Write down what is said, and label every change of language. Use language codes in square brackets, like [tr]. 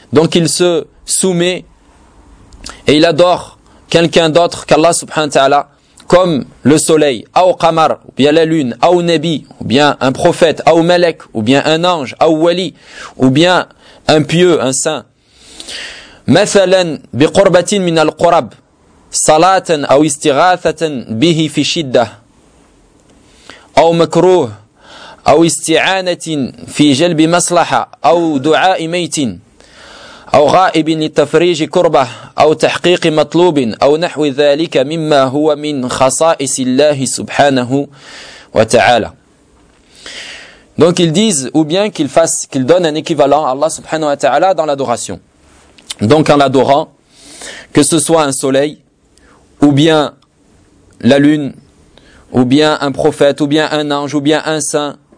[fr] Donc, il se soumet et il adore quelqu'un d'autre qu'Allah subhanahu wa ta'ala, comme le soleil, [ar] أَوْ قَمَرْ, [fr] ou bien la lune, [ar] أَوْ نَبِي, [fr] ou bien un prophète, [ar] أَوْ مَلَك, [fr] ou bien un ange, [ar] أَوْ وَلِي, [fr] ou bien un pieux, un saint. [ar] مثلاً بقربة من القرب صلاة أو استغاثة به في شدة أو مكروه أو استعانة في جلب مصلحة أو دعاء ميت أو غائب لتفريج كربة أو تحقيق مطلوب أو نحو ذلك مما هو من خصائص الله سبحانه وتعالى. [fr] Donc ils disent, ou bien qu'ils donnent un équivalent à Allah subhanahu wa ta'ala dans l'adoration. Donc en l'adorant, que ce soit un soleil, ou bien la lune, ou bien un prophète, ou bien un ange, ou bien un saint.